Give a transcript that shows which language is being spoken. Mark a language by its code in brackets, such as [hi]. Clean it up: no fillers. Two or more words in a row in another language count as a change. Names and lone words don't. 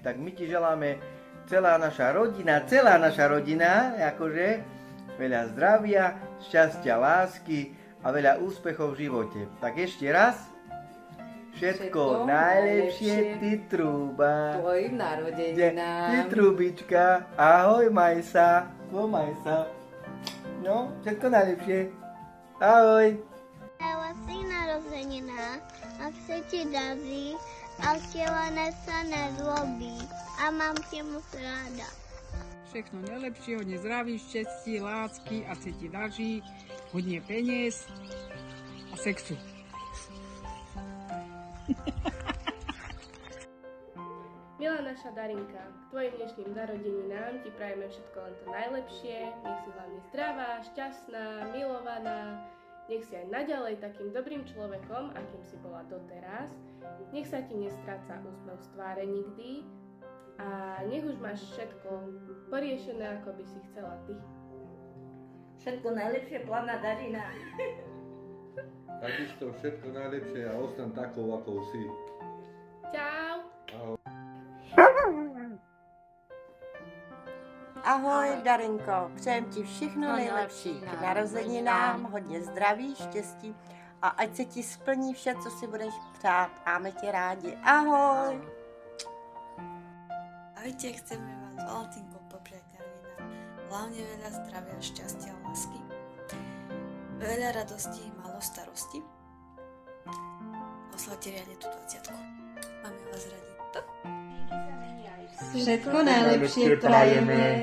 [sk] Tak my ti želáme celá naša rodina, akože veľa zdravia, šťastia, lásky a veľa úspechov v živote. Tak ešte raz, všetko najlepšie, ty trúba. Tvojim narodeninám. Ty trubička, ahoj Majsa, No, všetko najlepšie. Ahoj. [cs] Krásných narozeninách, ať se ti daří a vtělené se nezlobí. A mám tě moc ráda. Všechno najlepšie, hodne zdraví, šťastí, lásky a se ti daří, [sk] hodne peniaz a sexu. Milá naša Darinka, k tvojim dnešným narodeninám ti prajeme všetko len to najlepšie, nech si hlavne zdravá, šťastná, milovaná, nech si aj naďalej takým dobrým človekom, akým si bola doteraz, nech sa ti nestráca úsmev z tváre nikdy a nech už máš všetko poriešené, ako by si chcela ty. Všetko najlepšie, plavná Darina. Takisto všetko najlepšie a ostan takou, ako si. Čau! Ahoj. [cs] Ahoj, Darinko, přejem ti všechno nejlepší k narozeninám, hodně zdraví, štěstí a ať se ti splní vše, co si budeš přát. Máme tě rádi. Ahoj. [sk] Ahojte, chceme vám s Valentínkou popriať narodenám. Hlavne veľa zdravia, šťastia a lásky. Veľa radosti, málo starosti. Oslavte riadne tú 20. Máme vás radi. Všetko najlepšie prajeme.